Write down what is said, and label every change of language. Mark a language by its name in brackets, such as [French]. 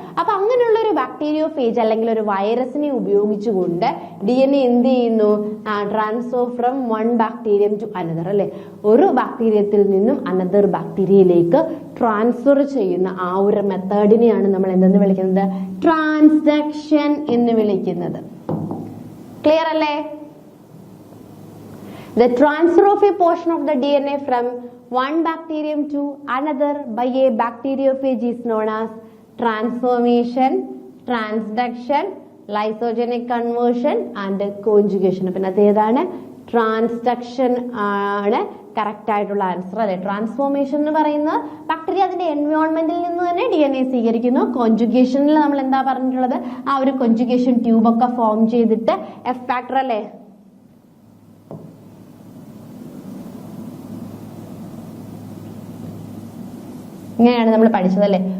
[Malayalam] അപ്പൊ അങ്ങനെയുള്ള ഒരു ബാക്ടീരിയോഫേജ് അല്ലെങ്കിൽ ഒരു വൈറസിനെ ഉപയോഗിച്ചുകൊണ്ട് DNA എന്ത് ചെയ്യുന്നു, [English] transfer from one bacterium to another [Malayalam] അല്ലെ, ഒരു ബാക്ടീരിയത്തിൽ നിന്നും അനദർ ബാക്ടീരിയയിലേക്ക് ട്രാൻസ്ഫർ ചെയ്യുന്ന ആ ഒരു മെത്തേഡിനെയാണ് നമ്മൾ എന്തെന്ന് വിളിക്കുന്നത്, ട്രാൻസ്ഡക്ഷൻ എന്ന് വിളിക്കുന്നത്. ക്ലിയർ അല്ലേ? [English] The transfer of a portion of the DNA from one bacterium to another by a bacteriophage is known as transformation, transduction, lysogenic conversion and conjugation. [Malayalam] പിന്നെ അത് ഏതാണ്, ട്രാൻസ്ഡക്ഷൻ ആണ് കറക്റ്റ് ആയിട്ടുള്ള ആൻസർ അല്ലെ. ട്രാൻസ്ഫോർമേഷൻ എന്ന് പറയുന്നത് ബാക്ടീരിയ അതിന്റെ എൻവയോൺമെന്റിൽ നിന്ന് തന്നെ DNA സ്വീകരിക്കുന്നു. കോൺജുഗേഷനിൽ നമ്മൾ എന്താ പറഞ്ഞിട്ടുള്ളത്, ആ ഒരു കോൺജുഗേഷൻ ട്യൂബ് ഒക്കെ ഫോം ചെയ്തിട്ട് എഫ് ഫാക്ടർ അല്ലെ, ഇങ്ങനെയാണ് നമ്മൾ പഠിച്ചതല്ലേ.